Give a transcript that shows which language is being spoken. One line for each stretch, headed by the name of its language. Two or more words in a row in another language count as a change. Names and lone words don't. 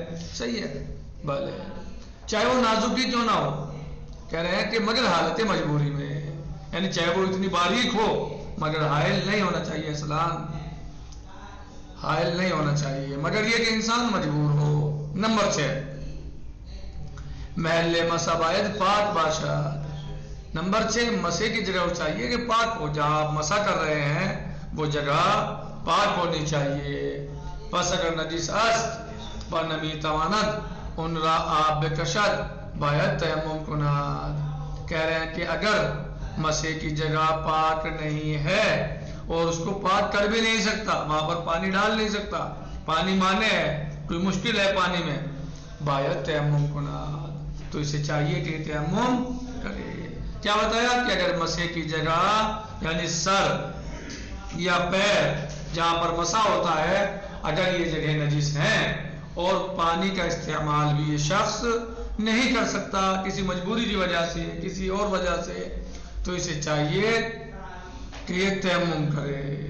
Urdu: صحیح ہے، بھلے چاہے وہ نازک ہی کیوں نہ ہو. کہہ رہے ہیں کہ مگر حالت مجبوری میں، یعنی چاہے وہ اتنی باریک ہو مگر حائل نہیں ہونا چاہیے. اسلام حائل نہیں ہونا چاہیے، مگر یہ کہ انسان مجبور ہو. نمبر 6،
Persian: محل مسا باید پاک باشد.
Urdu: نمبر 6، مسے کی جگہ چاہیے کہ پاک ہو، جہاں آپ مسا کر رہے ہیں وہ جگہ پاک ہونی چاہیے.
Persian: پس اگر نجیس است و نمی تواند ان را آب بکشد باید تیمم کند.
Urdu: کہہ رہے ہیں کہ اگر مسے کی جگہ پاک نہیں ہے اور اس کو پاک کر بھی نہیں سکتا، وہاں پر پانی ڈال نہیں سکتا، پانی مانے ہے، کوئی مشکل ہے پانی میں،
Persian: باید تیمم کند،
Urdu: تو اسے چاہیے کہ تیمم کرے. کیا بتایا کہ اگر مسے کی جگہ یعنی سر یا پیر جہاں پر مسا ہوتا ہے اگر یہ جگہ نجس ہیں اور پانی کا استعمال بھی یہ شخص نہیں کر سکتا کسی مجبوری کی وجہ سے، کسی اور وجہ سے، تو اسے چاہیے کہ یہ تیمم کرے.